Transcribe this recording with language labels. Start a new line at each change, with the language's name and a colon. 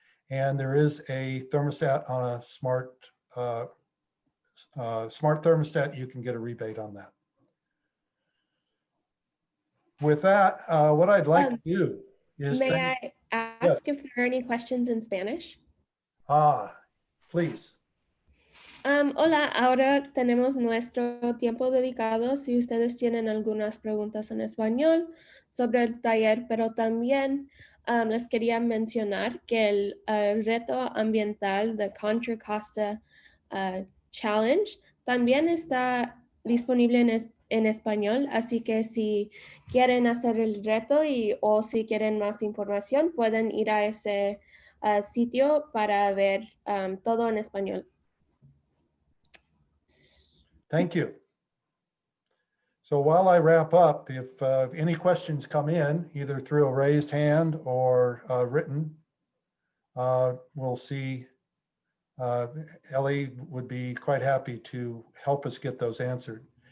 English: And there is a thermostat on a smart thermostat. You can get a rebate on that. With that, what I'd like to do is May I ask if there are any questions in Spanish? Please.
Spanish: Hola, ahora tenemos nuestro tiempo dedicado. Si ustedes tienen algunas preguntas en español sobre el taller, pero también les quería mencionar que el reto ambiental de Contra Costa Challenge también está disponible en español, así que si quieren hacer el reto o si quieren más información, pueden ir a ese sitio para ver todo en español.
English: Thank you. So while I wrap up, if any questions come in, either through a raised hand or written, we'll see. Ellie would be quite happy to help us get those answered.